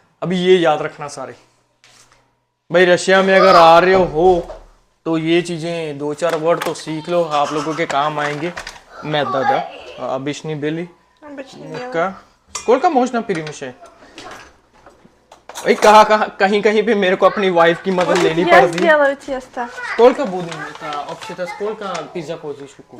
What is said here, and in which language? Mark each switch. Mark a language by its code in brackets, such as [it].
[hi] अभी ये याद रखना सारे। भाई रशिया में अगर आ रहे हो तो ये चीजें दो चार वर्ड तो सीख लो, आप लोगों के काम आएंगे। [ru] मैदा да, обычный белый मुक्का। сколько можно перемешать? [hi] भाई कहीं कहीं पे मेरे को अपनी वाइफ की मदद लेनी [ru] Я [hi] पड़ती है। [ru] сделаю тесто. Сколько будем это вообще-то, сколько пицца хочешь купить?